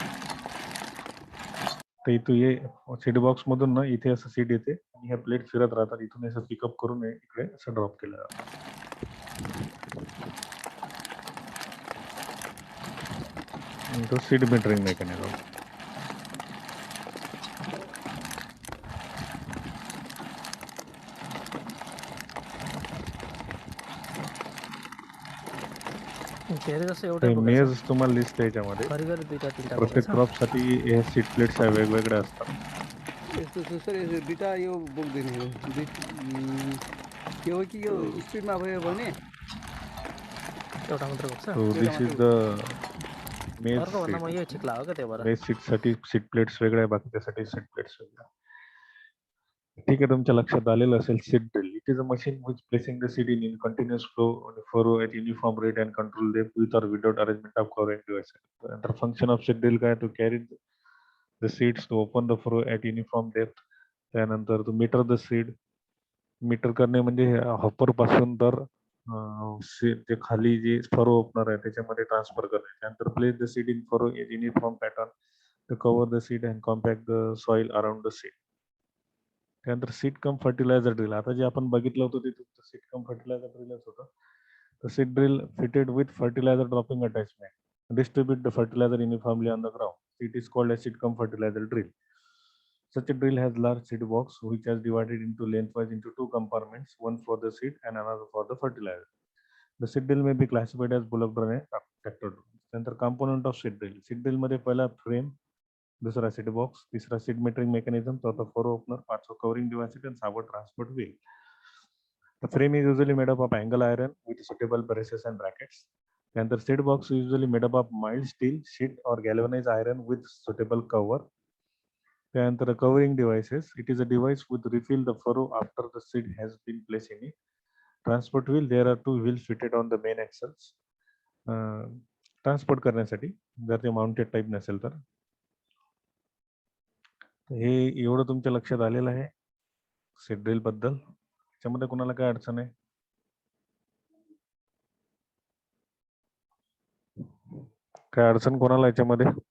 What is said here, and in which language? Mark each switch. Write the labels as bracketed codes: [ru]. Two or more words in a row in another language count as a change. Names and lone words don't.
[mr] तर इथं ये [en] seed box [mr] मधून ना इथे असं सीड येते आणि ह्या प्लेट फिरत राहतात. इथून असं पिकअप करून इकडे असं ड्रॉप केलं जातं. तो [en] seed metering mechanism. [ne] धेरै जसो एउटै [mr] ते [ne] बोकेको मेज छ [mr] तुम्हाला दिसते याच्यामध्ये. [ne] घरिघरि दुईटा तिनटा [mr] प्रत्येक [ne] बोकेको [mr] क्रॉप साठी हे [en] seed plates [mr] वेगवेगळ्या असतात. [ne] यस्तो छ सर यो दुइटा यो बोक्दैन यो के हो कि यो स्पिडमा भयो भने छ एउटा मात्रै बोक्छ [en] So [ne] एउटा [en] this [ne] मात्रै [en] is [ne] बोक्छ [en] the मेज [ne] अर्को भन्दा [en] सीट. [ne] म यही ठिक लाग्यो क्या त्यही भएर [en] maize seat [mr] साठी [en] seat plates [mr] वेगळ्या, बाकीच्यासाठी [en] seat plates [mr] वेगळ्या. ठीक आहे, तुमच्या लक्षात आलेलं असेल. [en] seed drill, It is a machine which placing the seed in continuous flow on a furrow at uniform rate and control depth with or without arrangement of covering devices. And the function of seed drill काय, to carry the seeds to open the furrow at uniform depth. त्यानंतर to meter the seed. [mr] मीटर करणे म्हणजे हॉपर पासून तर जे खाली जे [en] furrow opener [mr] आहे त्याच्यामध्ये ट्रान्सफर करणे. [en] त्यानंतर Place the seed in furrow in uniform pattern to cover the seed and compact the soil around the seed अँड कॉम्पॅक्ट द सॉइल अराउंड द सीड. [mr] त्यानंतर [en] seed cum fertilizer drill. [mr] आता जे आपण बघितलं होतं ते तुमचं [en] seed cum fertilizer [mr] ड्रिलच होतं. [en] The seed drill fitted with fertilizer dropping attachment distribute the fertilizer uniformly on the ground. It is called a seed cum fertilizer drill. Such a drill has large seed box which is divided into lengthwise into two compartments, one for the seed and another for the fertilizer. The seed drill may be classified as bullock drill and tractor drill. त्यानंतर component of seed drill. Seed drill [mr] मध्ये पहिला [en] frame, दूसरा seed box, तीसरा seed metering mechanism, चौथा furrow opener, पाचवा covering device and सहावा transport wheel. The frame is usually made up of angle iron with suitable braces and brackets. And the seed box is usually made up of mild steel, sheet or galvanized iron with suitable cover. And the covering devices, it is a device with refill the furrow after the seed has been placed in it. Transport wheel, there are two wheels fitted on the main axles. [mr] ट्रान्सपोर्ट करण्यासाठी जर ते [en] mounted type [mr] नसेल तर. हे एवढं तुमच्या लक्षात आलेलं आहे [en] seed drill [mr] बद्दल. त्याच्यामध्ये कोणाला काय अडचण आहे? काय अडचण कोणाला याच्यामध्ये?